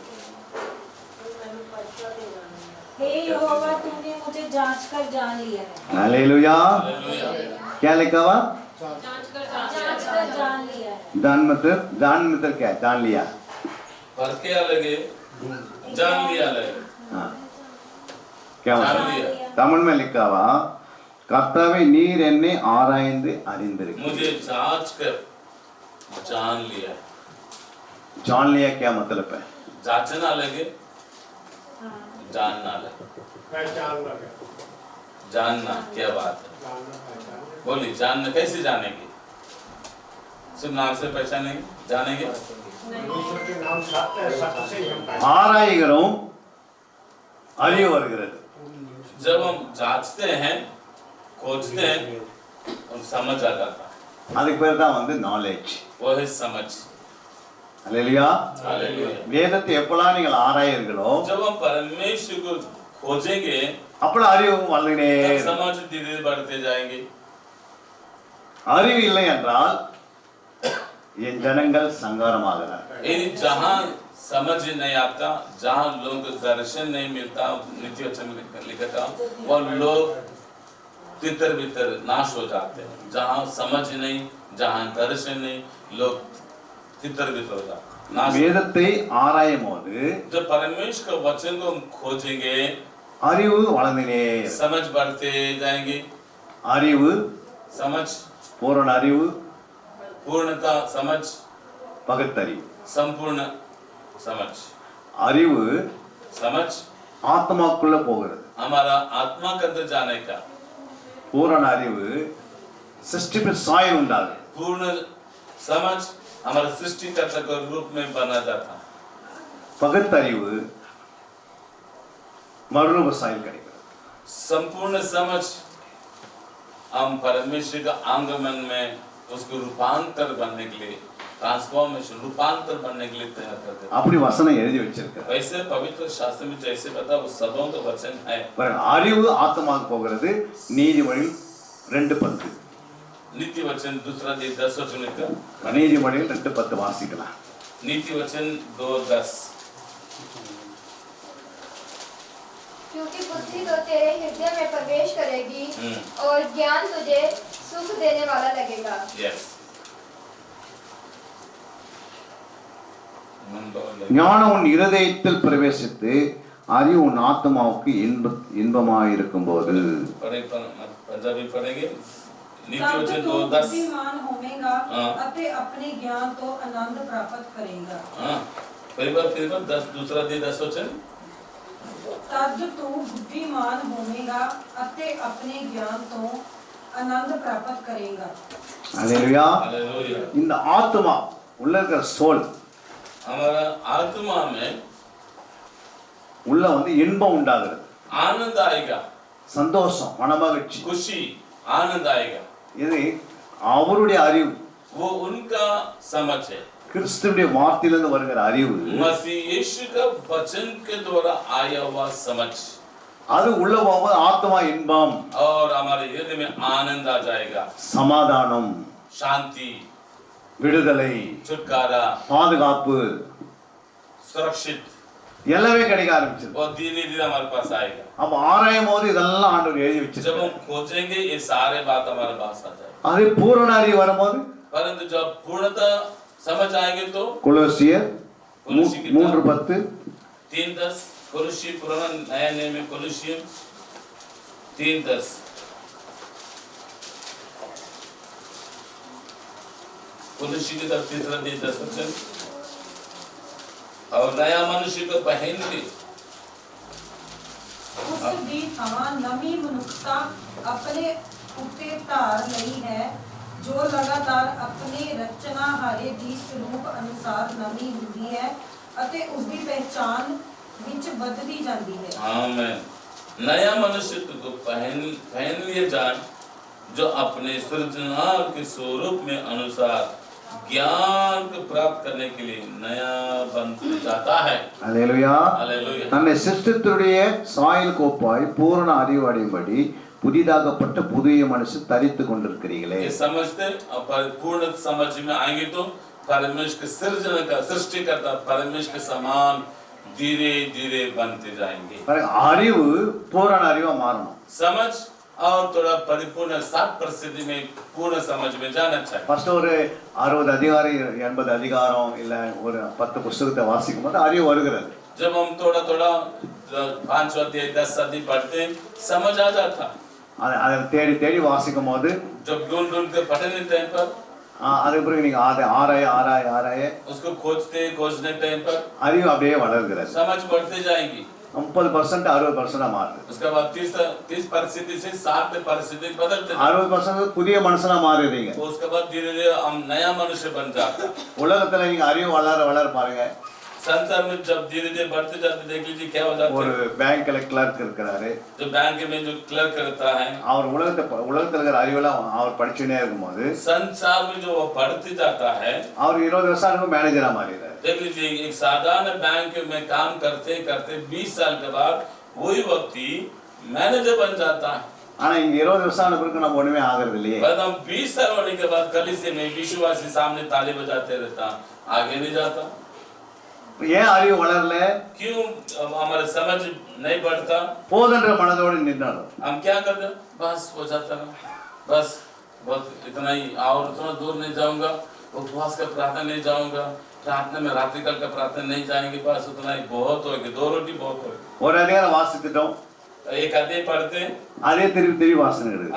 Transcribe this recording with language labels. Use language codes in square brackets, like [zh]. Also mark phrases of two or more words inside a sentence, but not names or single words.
[hi] हे यहोवा तूने मुझे जांच कर जान लिया है। हालेलुया। हालेलुया। क्या लिखा हुआ? जांच कर जान लिया है। जान मतलब क्या है? जान लिया। परखे अलग है, जान लिया अलग है। हाँ। क्या जान मतलब? लिया। तमिल में लिखा हुआ [ta] கர்த்தாவே நீர் என்னை ஆராய்ந்து அறிந்திருக்கிறீர். [hi] मुझे जांच कर जान लिया है। जान लिया क्या मतलब है? जांचना अलग है, जानना अलग है। पहचान लगे, जानना क्या बात है? जानना पहचान। बोली जानना कैसे जानेंगे? सिर्फ नाम से पहचानेंगे, जानेंगे? ईश्वर के नाम सत्य है, सत्य से ही हम पहचान। [ta] ஆராய்கிறோம், அறிவு வருகிறது. [hi] जब हम जांचते हैं, खोजते हैं, और समझ आ जाता है। [ta] அதுக்கு பேர் தான் வந்து நாலேஜ். [hi] वो है समझ। [ta] அல்லேலூயா. [hi] हालेलुया। [ta] வேதத்தை எப்பலாம் நீங்கள் ஆராயீர்களோ [hi] जब हम परमेश्वर को खोजेंगे, [ta] அப்பலாம் அறிவு வளர்ந்துனே [hi] तब [ta] இருக்கும். [hi] समझ धीरे धीरे बढ़ते जाएंगे। [ta] அறிவு இல்லை என்றால் என் ஜனங்கள் சங்காரமாகிறார்கள். [hi] यदि जहाँ समझ नहीं आता, जहाँ लोगों को दर्शन नहीं मिलता, नीति वचन में लिखा था, वो लोग तितर बितर नाश हो जाते हैं। जहाँ समझ नहीं, जहाँ दर्शन नहीं, लोग तितर बितर हो जाते हैं, नाश। [ta] வேதத்தை ஆராயும் போது [hi] जब परमेश्वर का वचन को हम खोजेंगे, [ta] அறிவு வளர்ந்துனே இருக்கும். [hi] समझ बढ़ते जाएंगे। [ta] அறிவு, [hi] समझ, [ta] பூரண அறிவு, [hi] पूर्णता समझ, [ta] பகுத்தறிவு. [hi] संपूर्ण समझ। [ta] அறிவு [hi] समझ [ta] ஆத்மாக்குள்ள போகிறது. [hi] हमारा आत्मा के अंदर जाने का। [ta] பூரண அறிவு சிருஷ்டிப்பு சாயம் உண்டாகும். [hi] पूर्ण समझ हमारे सृष्टिकर्ता के रूप में बना जाता। [ta] பகுத்தறிவு மறுரூப சாயம் கிடைக்கிறது. [hi] संपूर्ण समझ हम परमेश्वर का आगमन में उसको रूपांतर बनने के लिए, ट्रांसफॉर्मेशन, रूपांतर बनने के लिए तैयार करते हैं। [ta] அப்படி வசனம் எழுதி வச்சிருக்கிறார். [hi] वैसे पवित्र शास्त्र में जैसे बता वो सबों का वचन है। [ta] அறிவு ஆத்மாவுக்கு போகிறது. நீதிமொழி 2:10. [hi] नीति वचन दूसरा 10 वचन लिखा। [ta] நீதிமொழியில் 2:10 வாசிக்கலாம். [hi] नीति वचन 2:10। क्योंकि बुद्धि तो तेरे हृदय में प्रवेश करेगी और ज्ञान तुझे सुख देने वाला लगेगा। यस। [ta] ஞானம் உன் இருதயத்தில் பிரவேசித்து அறிவு உன் ஆத்மாவுக்கு இன்பமாயிருக்கும் போது. [hi] पंजाबी पढ़ेंगे। नीति [pa] तब [hi] वचन [pa] तू [hi] 2:10। [pa] ਬੁੱਧੀਮਾਨ ਹੋਵੇਗਾ [hi] हाँ। [pa] ਅਤੇ ਆਪਣੇ ਗਿਆਨ ਤੋਂ ਅਨੰਦ ਪ੍ਰਾਪਤ ਕਰੇਗਾ। [hi] हाँ, फिर 10 दूसरा 10 वचन। [pa] ਤਦ ਤੂੰ ਬੁੱਧੀਮਾਨ ਹੋਵੇਗਾ ਅਤੇ ਆਪਣੇ ਗਿਆਨ ਤੋਂ ਅਨੰਦ ਪ੍ਰਾਪਤ ਕਰੇਗਾ। [ta] அல்லேலூயா. [hi] हालेलुया। [ta] இந்த ஆத்மா உள்ள இருக்கிற சோல் [hi] हमारा आत्मा में [ta] உள்ள வந்து இன்பம் உண்டாகிறது. [hi] आनंद आएगा, [ta] சந்தோஷம், மனமகிழ்ச்சி. [hi] खुशी, आनंद आएगा। [ta] இது அவருடைய அறிவு. [hi] वो उनका समझ है। [ta] கிறிஸ்துவினுடைய வார்த்தையிலிருந்து வருகிற அறிவு [hi] मसीह यीशु का वचन के द्वारा आया हुआ समझ [ta] அது உள்ள போகும்போது ஆத்மா இன்பம், [hi] और हमारे हृदय में आनंद आ जाएगा, [ta] சமாதானம், [hi] शांति, [ta] விடுதலை, [hi] छुटकारा, [ta] பாதுகாப்பு [hi] सुरक्षित [ta] எல்லாமே கிடைக்க ஆரம்பிச்சிருக்கு. [hi] और धीरे धीरे हमारे पास आएगा। [ta] அப்ப ஆராயும் போது இதெல்லாம் ஆண்டவர் எழுதி [hi] जब [ta] வச்சிருக்காரு. [hi] हम खोजेंगे ये सारे बात हमारे पास आ जाएगा। [ta] அதே பூரண அறிவு வரும்போது [hi] परंतु जब पूर्णता समझ आएंगे तो [ta] கொலோசியர் கொலோசி கிதாப் 3:10 [hi] 3:10 कोलोसी पुराना नया नियम में कोलोसियम 3:10 कोलोसी की तरफ 3:10 वचन और नया मनुष्य को पहन ले [pa] ਉਸ ਦੀ ਥਾਂ ਨਵੀਂ ਮਨੁੱਖਤਾ ਆਪਣੇ ਉੱਤੇ ਧਾਰ ਲਈ ਹੈ ਜੋ ਲਗਾਤਾਰ ਆਪਣੇ ਰਚਨਾਹਾਰੇ ਦੀ ਸਰੂਪ ਅਨੁਸਾਰ ਨਵੀਂ ਹੁੰਦੀ ਹੈ ਅਤੇ ਉਸ ਦੀ ਪਹਿਚਾਨ ਵਿੱਚ ਵੱਧਦੀ ਜਾਂਦੀ ਹੈ। [hi] आमीन। नया मनुष्य को पहन लिए जाए जो अपने सृजनहार के स्वरूप में अनुसार ज्ञान को प्राप्त करने के लिए नया बन जाता है। [ta] அல்லேலூயா. [hi] हालेलुया। [ta] தன்னை சிருஷ்டித்தருடைய சாயல் கோப்பாய் பூரண அறிவு அடையும்படி புதிதாகப்பட்ட புதிய மனுஷன் தரித்து கொண்டிருக்கிறீர்களே. [hi] ये समझते और पूर्ण समझ में आएंगे तो परमेश्वर के सृजन का सृष्टि करता परमेश्वर के समान धीरे धीरे बनते जाएंगे। [ta] அறிவு பூரண அறிவா மாறணும். [hi] समझ और थोड़ा परिपूर्ण 7% में पूर्ण समझ में जाना चाहिए। [ta] ஃபர்ஸ்ட் ஒரு 60 அதிகாரம் 80 அதிகாரம் இல்ல ஒரு 10 புத்தகத்தை வாசிக்கும் போது அறிவு வருகிறது. [hi] जब हम थोड़ा थोड़ा 5 अध्याय 10 अध्याय पढ़ते समझ आ जाता। [ta] அதை தேடி தேடி வாசிக்கும் போது [hi] जब ढूंढ ढूंढ के पढ़ने टाइम पर [ta] அதுக்கு பிறகு நீங்க அதை ஆராய [hi] उसको खोजने टाइम पर [ta] அறிவு அப்படியே வளர்கிறது. [hi] समझ बढ़ते जाएगी। [ta] 30% 60% மாறுது. [hi] उसके बाद 30% से 60% बदलते जाएंगे। [ta] 60% புதிய மனுஷனா மாறுறீங்க. [hi] उसके बाद धीरे धीरे हम नया मनुष्य बन जाता। [ta] உலகத்துல நீங்க அறிவு வளர பாருங்க. [hi] संसार में जब धीरे धीरे बढ़ते जाते देख लीजिए क्या हो जाता [ta] ஒரு [hi] है। [ta] பேங்க்ல கிளர்க் இருக்கிறாரு. [hi] जो बैंक में जो क्लर्क करता है [ta] அவர் உலகத்துல இருக்கிற அறிவெல்லாம் அவர் படிச்சுட்டே இருக்கும்போது [hi] संसार में जो वो पढ़ते जाता है [ta] அவர் 20 வருஷம் இருக்கும் மேனேஜரா மாறிடுறாரு. [hi] देख लीजिए एक साधारण बैंक में काम करते करते 20 साल के बाद वही व्यक्ति मैनेजर बन जाता है। [ta] ஆனா இங்க 20 வருஷம் ஆன பிறகு நம்ம ஒண்ணுமே ஆகிறது இல்லையே. [hi] बाद हम 20 साल होने के बाद कलीसिया में विश्वासी सामने ताली बजाते रहता आगे नहीं जाता। [ta] ஏன் அறிவு வளரல? [hi] क्यों हमारे समझ नहीं बढ़ता? [ta] போதன்ற மனதோடு நின்னாலும் [hi] हम क्या करते बस हो जाता ना बस बहुत इतना ही और उतना दूर नहीं जाऊंगा उपवास का प्रार्थना नहीं जाऊंगा प्रार्थना में रात्रिकाल का प्रार्थना नहीं जाएंगे बस उतना ही बहुत हो गया 2 रोटी बहुत हो गया। [ta] ஒரு அதிகாரம் வாசித்துட்டோம் [hi] एक अध्याय पढ़ते [ta] அதே திருப்பி வாசனை எடுது.